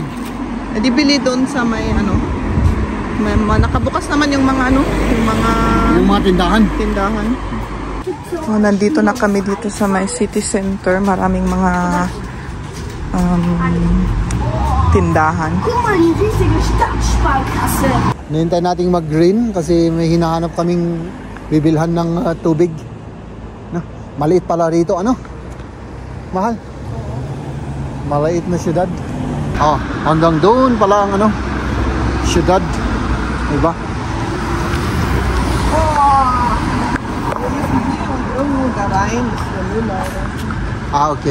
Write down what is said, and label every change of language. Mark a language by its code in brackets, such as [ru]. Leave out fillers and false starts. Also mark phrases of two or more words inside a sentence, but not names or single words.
[tl] E di bili doon sa may ano. Nakabukas naman yung mga ano, Yung mga tindahan. tindahan. Oh, nandito na kami dito sa may [en] city center. [tl] Maraming mga tindahan. [de] Guck mal, die riesige Stadtsparkasse. [tl] Nahintay nating mag-green kasi may hinahanap kaming bibilhan ng tubig. No? Maliit pala rito. Ano? Mahal? Maliit na syudad. Ah, hanggang doon pala ang ano, syudad. Diba? Ah, okay.